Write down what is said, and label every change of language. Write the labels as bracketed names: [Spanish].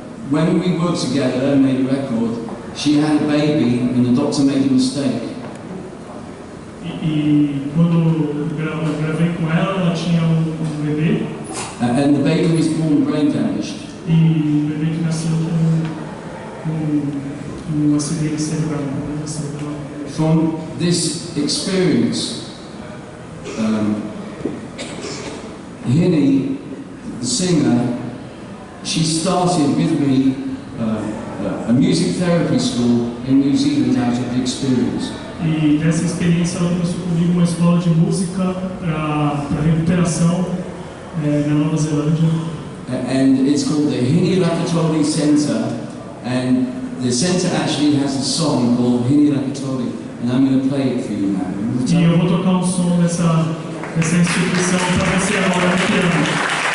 [English] when we worked together and made a record, she had a baby and the doctor made a mistake. [Portuguese] E quando eu gravei com ela, ela tinha bebê. [English] And the baby was born brain damaged. [Portuguese] E o bebê que nasceu com acidente cerebral. [English] From this experience, Hinny, the singer, she started with me a music therapy school in New Zealand out of the experience. [Portuguese] E dessa experiência ela começou comigo uma escola de música para recuperação na Nova Zelândia. [English] And it's called the Hinny Lakatoli Centre, and the centre actually has a song called Hinny Lakatoli, and I'm going to play it for you now. [Portuguese] E eu vou tocar um som dessa instituição para você agora no piano.